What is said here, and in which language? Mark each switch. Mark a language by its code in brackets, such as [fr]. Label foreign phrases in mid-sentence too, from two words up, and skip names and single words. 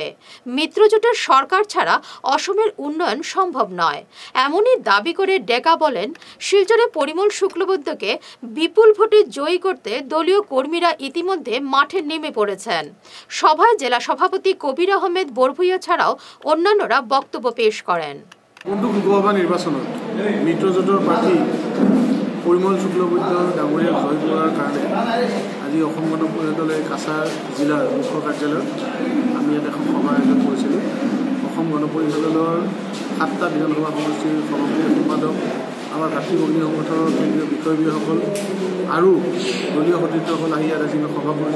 [bn] মিত্রজোটের সরকার ছাড়া অসমের উন্নয়ন সম্ভব নয়, এমনই দাবি করে ডেকা বলেন, শিলচরে পরিমল শুক্লবৈদ্যকে বিপুল ভোটে জয়ী করতে দলীয় কর্মীরা ইতিমধ্যে মাঠে নেমে পড়েছেন। সভায় জেলা সভাপতি কবির আহমেদ বরভুইয়া ছাড়াও অন্যান্যরা বক্তব্য পেশ করেন। [as] লোকসভা নির্বাচনত মিত্ৰজোঁটৰ প্ৰাৰ্থী পৰিমল শুক্লবৈদ্য ডাঙৰীয়াক জয় কৰাৰ কাৰণে আজি অসম গণ পৰিষদে কাছাৰ জিলাৰ মুখ্য কাৰ্যালয়ত আমি ইয়াত এখন সভা আয়োজন কৰিছিলোঁ। অসম গণ পৰিষদৰ 7টা বিধানসভা সমষ্টিৰ সভাপতি সম্পাদক, আমাৰ ভাতৃ ভগ্নী সংগঠনৰ কেন্দ্ৰীয় বিষয়ববীয়াসকল আৰু দলীয় সতীৰ্থসকল আহি ইয়াত আজি সভা কৰিছে।